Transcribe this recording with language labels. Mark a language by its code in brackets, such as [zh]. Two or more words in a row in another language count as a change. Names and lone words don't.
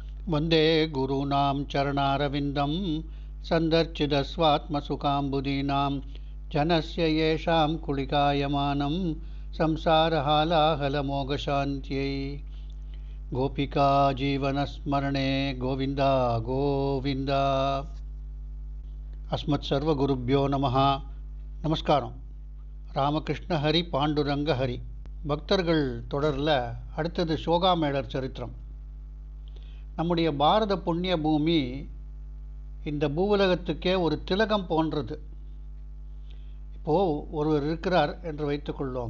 [sa] वन्दे गुरूणां चरणारविन्दं सन्दर्चितस्वात्मसुखाम्बुदीनां जनस्य येषां कुलिकायमानं संसारहालाहलमोघशान्त्यै गोपिका जीवनस्मरणे गोविन्द गोविन्द. अस्मत्सर्वगुरुभ्यो நமः. [ta] நமஸ்காரம். ராமகிருஷ்ண ஹரி பாண்டுரங்க ஹரி. பக்தர்கள் தொடரில் அடுத்தது சோகாமேளர் சரித்திரம். நம்முடைய பாரத புண்ணிய பூமி இந்த பூவுலகத்துக்கே ஒரு திலகம் போன்றது. இப்போது ஒருவர் இருக்கிறார் என்று வைத்துக்கொள்வோம்.